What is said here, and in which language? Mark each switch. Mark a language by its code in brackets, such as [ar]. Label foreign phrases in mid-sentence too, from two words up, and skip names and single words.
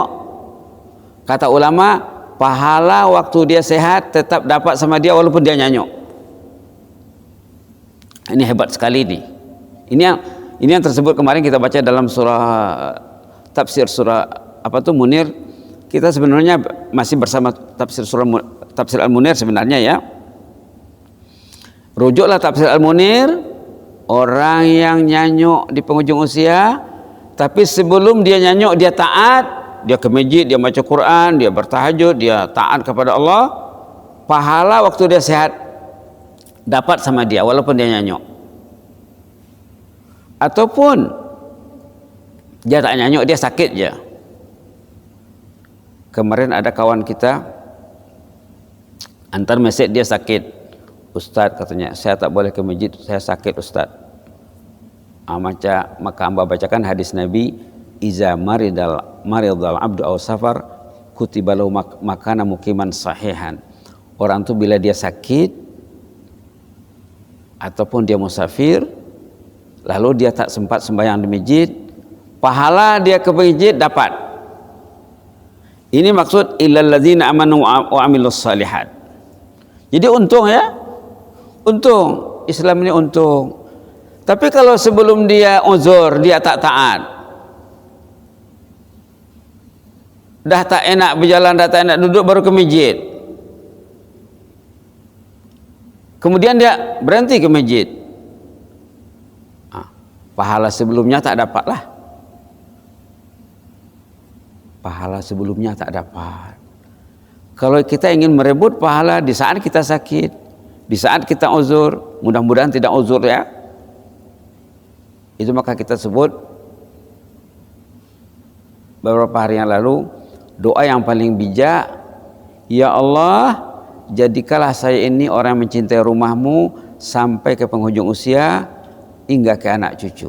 [ms] Kata ulama, pahala waktu dia sehat tetap dapat sama dia walaupun dia nyanyuk. Ini hebat sekali nih. Ini yang tersebut kemarin kita baca dalam surah tafsir surah Munir. Kita sebenarnya masih bersama tafsir Al-Munir sebenarnya ya. Rujuklah tafsir Al-Munir, orang yang nyanyuk di penghujung usia, tapi sebelum dia nyanyuk dia taat, dia ke masjid, dia baca Quran, dia bertahajud, dia taat kepada Allah, pahala waktu dia sehat dapat sama dia walaupun dia nyanyuk. Ataupun Dia tak nyanyuk, dia sakit je. Kemarin ada kawan kita antar mesej, dia sakit. Ustaz katanya, saya tak boleh ke masjid, saya sakit Ustaz. Maka hamba bacakan hadis Nabi, [ar] إذا مرض العبد أو سافر كتب له ما كان مقيما صحيحا. [ms] Orang tu bila dia sakit ataupun dia musafir, lalu dia tak sempat sembahyang di masjid, pahala dia ke masjid dapat. Ini maksud [ar] إلا الذين آمنوا وعملوا الصالحات. [ms] Jadi untung ya, untung Islam ini untung. Tapi kalau sebelum dia uzur, dia tak taat, dah tak enak berjalan, dah tak enak duduk, baru ke masjid, kemudian dia berhenti ke masjid, pahala sebelumnya tak dapat lah. Pahala sebelumnya tak dapat. Kalau kita ingin merebut pahala di saat kita sakit, di saat kita uzur, mudah-mudahan tidak uzur ya, itu maka kita sebut beberapa hari yang lalu doa yang paling bijak, ya Allah, jadikanlah saya ini orang yang mencintai rumahmu sampai ke penghujung usia hingga ke anak cucu.